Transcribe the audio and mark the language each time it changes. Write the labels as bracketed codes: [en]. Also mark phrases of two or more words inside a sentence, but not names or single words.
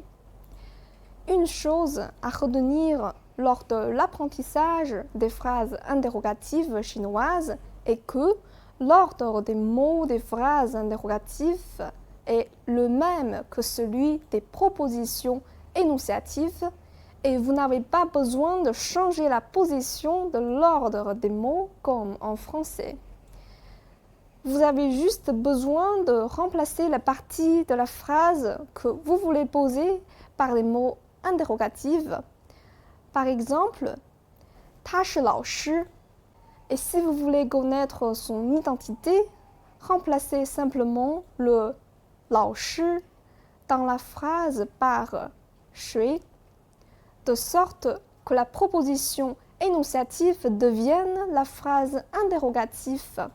[fr] Une chose à retenir lors de l'apprentissage des phrases interrogatives chinoises est que l'ordre des mots des phrases interrogatives est le même que celui des propositions énonciatives Et vous n'avez pas besoin de changer la position de l'ordre des mots comme en français. Vous avez juste besoin de remplacer la partie de la phrase que vous voulez poser par des mots interrogatifs. Par exemple, [zh] 他是老师. [fr] Et si vous voulez connaître son identité, remplacez simplement le 老师 dans la phrase par 谁, de sorte que la proposition énonciative devienne la phrase interrogative.